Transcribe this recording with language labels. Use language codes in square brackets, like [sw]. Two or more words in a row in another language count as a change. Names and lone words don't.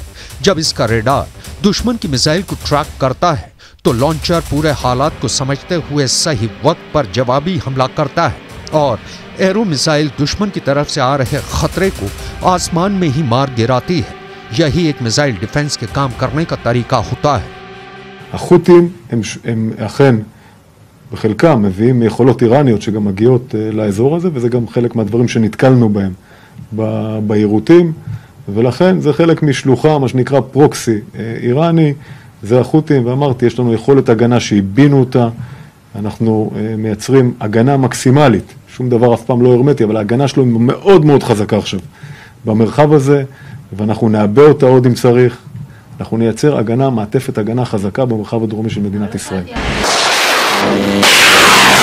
[hi] जब इसका रेडार दुश्मन की मिसाइल को ट्रैक करता है तो लॉन्चर पूरे हालात को समझते हुए सही वक्त पर जवाबी हमला करता है और एरो मिसाइल दुश्मन की तरफ से आ रहे खतरे को आसमान में ही मार गिराती है। यही एक [en] missile defense [hi] के काम करने का तरीका होता है। [he] החות'ים הם אכן בחלקם מביאים יכולות איראניות שגם מגיעות לאזור הזה, וזה גם חלק מהדברים שנתקלנו בהם ביירוטים, ולכן זה חלק משלוחה, מה שנקרא פרוקסי איראני, זה החות'ים, ואמרתי, יש לנו יכולת הגנה שהבינו אותה, אנחנו מייצרים הגנה מקסימלית, שום דבר אף פעם לא הרמטי, אבל ההגנה שלו מאוד מאוד חזקה עכשיו במרחב הזה, ואנחנו נעבה אותה עוד אם צריך, אנחנו נייצר הגנה, מעטפת הגנה חזקה במרחב הדרומי של מדינת ישראל.